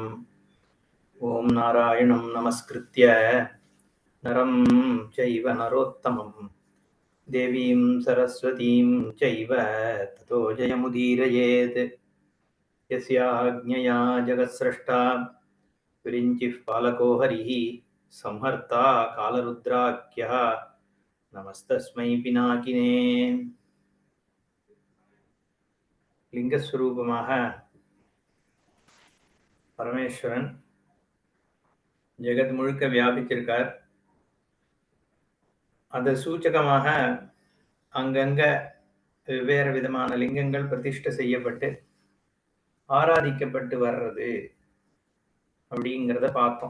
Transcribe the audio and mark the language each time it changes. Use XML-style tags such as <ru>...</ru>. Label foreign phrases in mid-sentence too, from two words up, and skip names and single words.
<sa>ॐ नारायणं नमस्कृत्य नरं चैव नरोत्तमं देवीं सरस्वतीं चैव ततो जयमुदीरयेत्। यस्याज्ञया जगत्स्रष्टा विरिञ्चिः पालको हरिः संहर्ता कालरुद्राख्यः नमस्तस्मै पिनाकिने।</sa> <ta>லிங்கஸ்வரூபமாக பரமேஸ்வரன் ஜெகத் முழுக்க வியாபித்திருக்கார். அது சூச்சகமாக அங்கங்க வெவ்வேறு விதமான லிங்கங்கள் பிரதிஷ்டை செய்யப்பட்டு ஆராதிக்கப்பட்டு வர்றது அப்படிங்கிறத பார்த்தோம்.</ta>